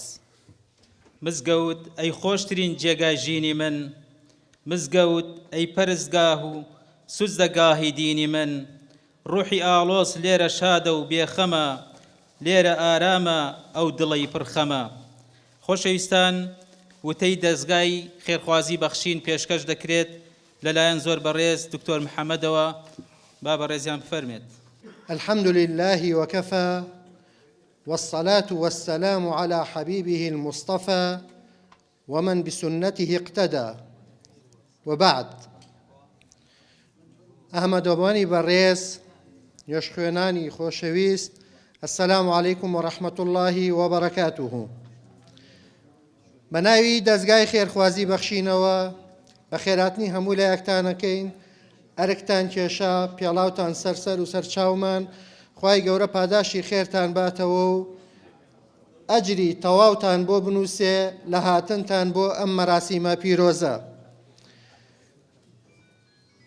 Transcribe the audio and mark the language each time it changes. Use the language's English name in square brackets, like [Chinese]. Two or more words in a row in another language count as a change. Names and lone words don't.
[Central Kurdish] مزگەوت ئەی خۆشترین جێگای ژینی من مزگەوت ئەی پەرستگاه و سوزدەگاهی دینی من ڕوحی ئاڵۆز لێرە شادە و بێخەمە لێرە ئارامە ئەو دڵی پڕخەمە. خۆشەویستان وتەی دەستگای خێرخوازی بەخشین پێشکەش دەکرێت لەلایەن زۆر بەڕێز دکتۆر محەممەدەوە با بەڕێزیان بفەرمێت. [Arabic] الحمد لله وكفى والصلاة والسلام على حبيبه المصطفى ومن بسنته اقتدى وبعد. [Central Kurdish] ئەحمەد وەبانی بەڕێز یۆشخوێنانی خۆشەویست [Arabic] السلام عليكم ورحمة الله وبركاته. [Central Kurdish] بەناوی دەستگای خێرخوازی بەخشینەوە بە خێراتنی هەموو لایەکتانەکەین ئەرکتان کێشا پێڵاوتان سەرسەر و سەرچاومان خوای گەورە پاداشی خێرتان باتەوە و ئەجری تەواوتان بۆ بنووسێ لە هاتنتان بۆ ئەم مەراسیمە پیرۆزە.